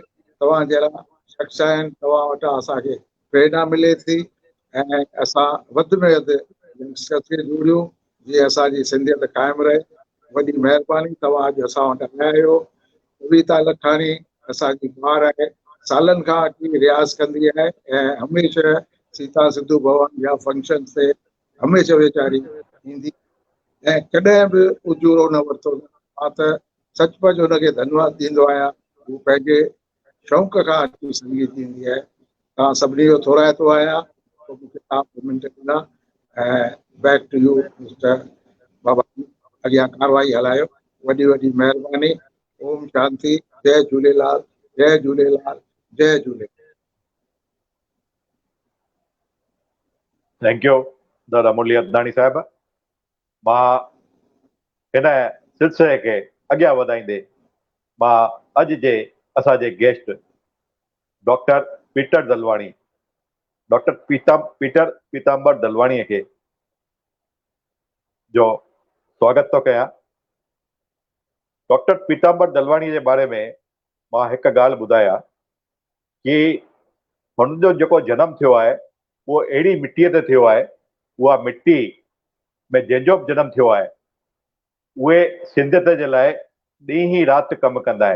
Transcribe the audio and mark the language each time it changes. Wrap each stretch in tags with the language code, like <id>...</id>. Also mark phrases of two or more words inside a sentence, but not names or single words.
<sd>तव्हां जहिड़ा शख़्स आहिनि, तव्हां वटां असांखे प्रेरणा मिले थी ऐं असां वधि में वधि यंगस्टर्स खे जोड़ियूं जीअं असांजी सिंधियत क़ाइमु रहे। वॾी महिरबानी, तव्हां अॼु असां वटि आया आहियो। कविता लखाणी असांजी ॿार आहे, सालनि खां वठी रियाज़ कंदी आहे ऐं हमेशह सीता सिंधु भवन या फंक्शन ते हमेशह वीचारी ईंदी ऐं कॾहिं बि उजूरो न वरितो। मां त सचमुच हुनखे धन्यवाद ॾींदो आहियां। हू पंहिंजे शौक़ खां अची संगीत ईंदी आहे। तव्हां सभिनी जो थोराइतो आहियां। मूंखे तव्हां मिंट ॾिना ऐं</sd> <en>back to you Mister Baba.</en> <sd>अॻियां कारवाई हलायो। वॾी वॾी महिरबानी। ओम शांति। जय झूलेलाल, जय झूलेलाल, जय झूलेलाल।</sd> <en>thank you Dada Murli Adnani Sahib.</en> <sd>मां हिन सिलसिले खे अॻियां वधाईंदे मां अॼु जे असांजे गेस्ट डॉक्टर पीटर दलवाणी, डॉक्टर पीटर पीतांबर दलवाणीअ खे जो स्वागत तो कयां। डॉक्टर पीतांबर दलवाणी जे बारे में मां हिकु ॻाल्हि ॿुधाया कि हुन जो जेको जनम थियो आहे उहो अहिड़ी मिटीअ ते थियो आहे, उहा मिटी में जंहिंजो बि जनम थियो आहे उहे सिंधियत जे लाइ ॾींहं ई राति कमु कंदा आहिनि।</sd>